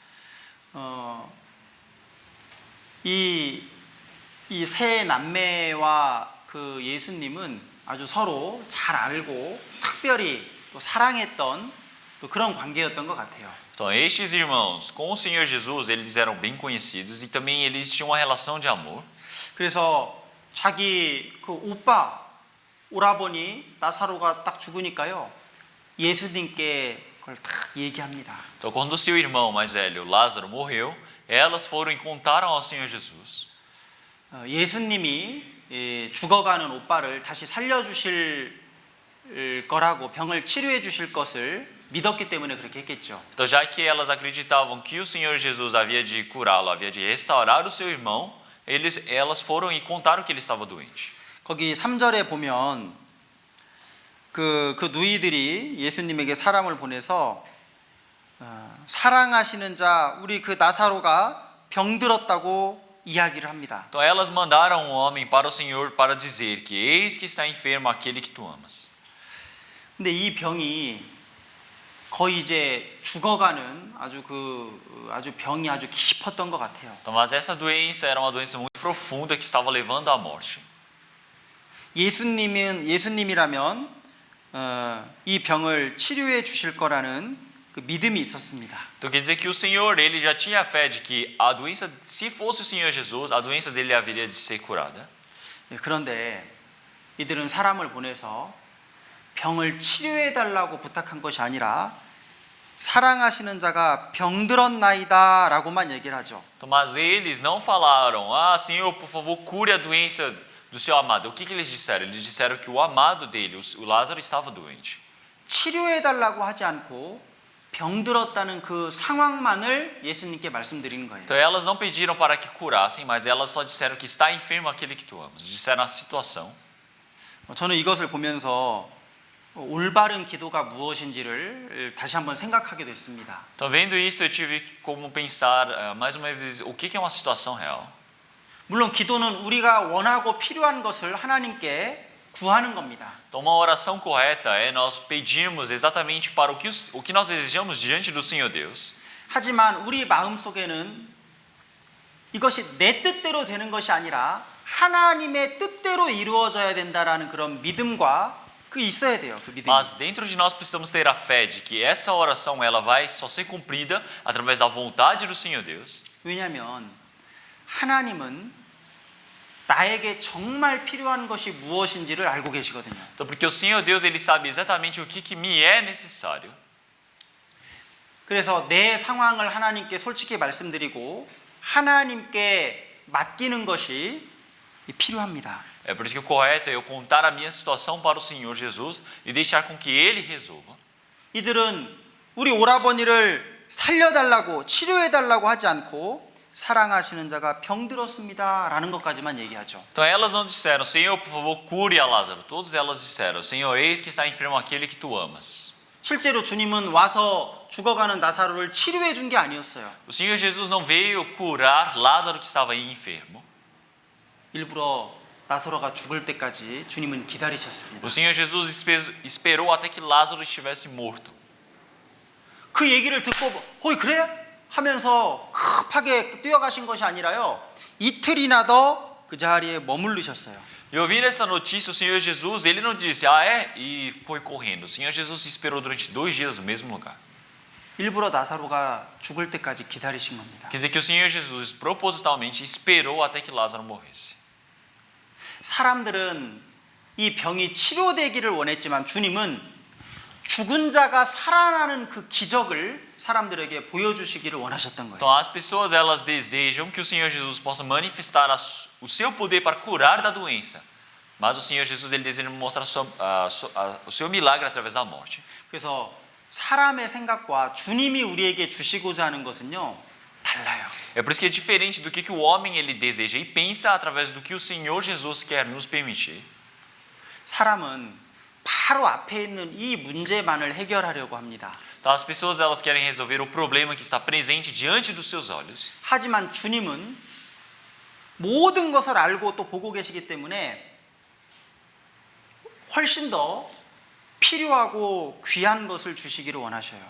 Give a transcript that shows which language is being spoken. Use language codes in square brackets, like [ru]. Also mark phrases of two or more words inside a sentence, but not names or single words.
[ko] 이 세 남매와 그 예수님은 아주 서로 잘 알고 특별히 또 사랑했던 또 그런 관계였던 것 같아요. [pt] Então estes irmãos com o Senhor Jesus, eles eram bem conhecidos e também eles tinham uma relação de amor. [ko] 그래서 자기 그 오빠 오라버니 나사로가 딱 죽으니까요 예수님께 그걸 딱 얘기합니다. [pt] Então quando o seu irmão mais velho, Lázaro, morreu, elas foram e contaram ao Senhor Jesus. [ko] 예수님이 죽어가는 오빠를 다시 살려주실 거라고 병을 치료해 주실 것을 믿었기 때문에 그렇게 했겠죠. [pt] Então já que elas acreditavam que o Senhor Jesus havia de curá-lo, havia de restaurar o seu irmão, elas foram e contaram que ele estava doente. [ko] 거기 3절에 보면 그 누이들이 예수님에게 사람을 보내서 사랑하시는 자 우리 그 나사로가 병들었다고 이야기를 합니다. [pt] Então elas mandaram um homem para o Senhor para dizer que eis que está enfermo aquele que tu amas. [ko] 근데 이 병이 거의 이제 죽어가는 아주 병이 아주 깊었던 것 같아요. [pt] Então, mas essa doença era uma doença muito profunda que estava levando à morte. [ko] 예수님이라면 이 병을 치료해 주실 거라는 그 믿음이 있었습니다. [pt] Então quer dizer que o Senhor, ele já tinha a fé de que a doença, se fosse o Senhor Jesus, a doença dele haveria de ser curada. [ko] 그런데 이들은 사람을 보내서 병을 치료해 달라고 부탁한 것이 아니라 사랑하시는 자가 병들었나이다 라고만 얘기를 하죠. [pt] Então, mas eles não falaram, Senhor, por favor, cure a doença do seu amado. O que eles disseram? Eles disseram que o amado dele, o Lázaro, estava doente. [ko] 치료해 달라고 하지 않고 병들었다는 그 상황만을 예수님께 말씀드리는 거예요. [pt] Então elas não pediram para que curassem, mas elas só disseram que está enfermo aquele que tu amas. Disseram a situação. [ko] 저는 이것을 보면서 올바른 기도가 무엇인지를 다시 한번 생각하게 됐습니다. [pt] Então vendo isso eu tive como pensar mais uma vez o que é uma situação real. [ko] 물론 기도는 우리가 원하고 필요한 것을 하나님께 구하는 겁니다. [pt] Então uma oração correta é nós pedirmos exatamente para o que nós desejamos diante do Senhor Deus. [ko] 하지만 우리 마음속에는 이것이 내 뜻대로 되는 것이 아니라 하나님의 뜻대로 이루어져야 된다라는 그런 믿음과 그 있어야 돼요. 그 믿음. [pt] Mas dentro de nós precisamos ter a fé de que essa oração ela vai só ser cumprida através da vontade do Senhor Deus. [ko] 왜냐하면 하나님은 나에게 정말 필요한 것이 무엇인지를 알고 계시거든요. [pt] Então porque o Senhor Deus ele sabe exatamente o que me é necessário. [ko] 그래서 내 상황을 하나님께 솔직히 말씀드리고 하나님께 맡기는 것이 필요합니다. [pt] É por isso que o correto é eu contar a minha situação para o Senhor Jesus e deixar com que Ele resolva. [ko] 이들은 우리 오라버니를 살려달라고 치료해달라고 하지 않고 사랑하시는 자가 병들었습니다라는 것까지만 얘기하죠. [pt] Então elas não disseram, Senhor, por favor, cure a Lázaro. Todas elas disseram, Senhor, eis que está enfermo aquele que tu amas. [ko] 실제로 주님은 와서 죽어가는 나사로를 치료해 준 게 아니었어요. [pt] O Senhor Jesus não veio curar Lázaro que estava aí enfermo. [ko] 일부러 나사로가 죽을 때까지 주님은 [pt] O [ko] 기다리셨습니다. [pt] Senhor Jesus esperou até que Lázaro estivesse morto. [ko] 그 얘기를 듣고 어이 그래? 하면서 급하게 뛰어가신 것이 아니라요. 이틀이나 더 그 자리에 머무르셨어요. [pt] E ouvindo essa notícia, o Senhor Jesus, ele não disse, e foi correndo. O Senhor Jesus esperou durante 2 dias no mesmo lugar. [ko] 일부러 나사로가 죽을 때까지 기다리신 겁니다. [pt] Quer dizer que o Senhor Jesus propositalmente esperou até que Lázaro morresse. [ko] 사람들은 이 병이 치료되기를 원했지만 주님은 죽은 자가 살아나는 그 기적을 사람들에게 보여주시기를 원하셨던 거예요. [pt] Então as pessoas elas desejam que o Senhor Jesus possa manifestar o seu poder para curar da doença. Mas o Senhor Jesus ele deseja mostrar o seu milagre através da morte. [ko] 그래서 사람의 생각과 주님이 우리에게 주시고자 하는 것은요 달라요. [pt] É por isso que é diferente do que o homem ele deseja e pensa através do que o Senhor Jesus quer nos permitir. [ko] 사람은 바로 앞에 있는 이 문제만을 해결하려고 합니다. [pt] Então as pessoas elas querem resolver o problema que está presente diante dos seus olhos. [ko] 하지만 주님은 모든 것을 알고 또 보고 계시기 때문에 훨씬 더 필요하고 귀한 것을 주시기를 원하셔요.